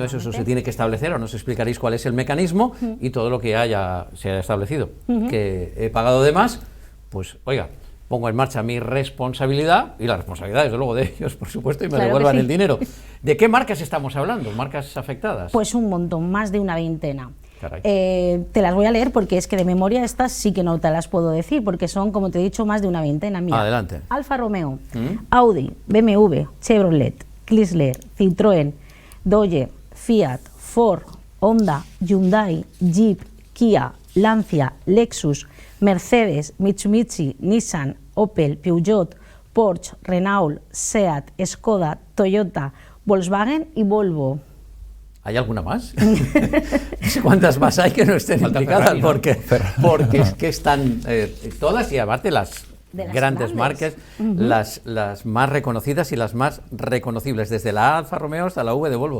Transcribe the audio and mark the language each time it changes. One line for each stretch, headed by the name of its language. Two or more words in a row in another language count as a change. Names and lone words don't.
Spanish: entonces eso se tiene que establecer, o nos explicaréis cuál es el mecanismo y todo lo que se haya establecido, que he pagado de más, pues oiga, pongo en marcha mi responsabilidad y la responsabilidad desde luego de ellos, por supuesto, y me Claro que devuelvan sí. el dinero. ¿De qué marcas estamos hablando? ¿Marcas afectadas? Pues un montón, más de una veintena. Caray. Te las voy a leer porque es que de memoria estas sí que no te las puedo decir, porque son, como te he dicho, más de una veintena. Mira, Adelante. Alfa Romeo, Audi, BMW, Chevrolet, Chrysler, Citroën, Dodge, Fiat, Ford, Honda, Hyundai, Jeep, Kia, Lancia, Lexus, Mercedes, Mitsubishi, Nissan, Opel, Peugeot, Porsche, Renault, Seat, Skoda, Toyota, Volkswagen y Volvo. ¿Hay alguna más? No sé cuántas más hay que no estén Falta implicadas, Ferrari, ¿no? porque es que están todas, y aparte las De las grandes grandes. marcas, las más reconocidas y las más reconocibles, desde la Alfa Romeo hasta la V de Volvo.